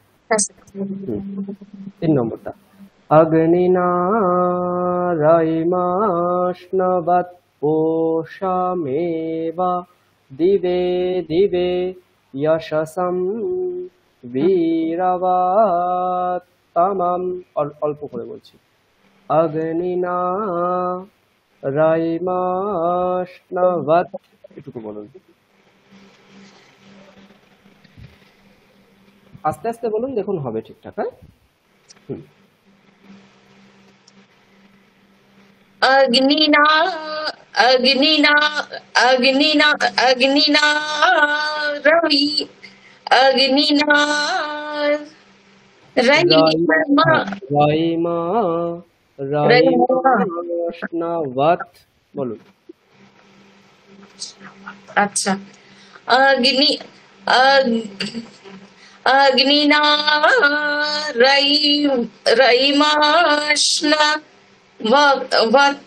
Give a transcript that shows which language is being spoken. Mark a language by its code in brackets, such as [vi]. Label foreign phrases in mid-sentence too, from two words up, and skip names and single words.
[sa] 3 নম্বরটা अग्निनारायमाश्नवत् पोषामेवा दिवे दिवे यशसम वीरवत्तमम। [bn] অল্প করে বলছি। অগ্নিনারায়মাশ্নবৎ, এটুকু বলুন। আস্তে আস্তে বলুন, দেখুন হবে ঠিকঠাক। হ্যাঁ, [sa] अग्निना अग्निना अग्निना अग्निना रवि अग्निना [bn] রাইমাশ্নবৎ বলুন। [sa] আচ্ছা, अग्नि अग्निना रइमाश्न वत।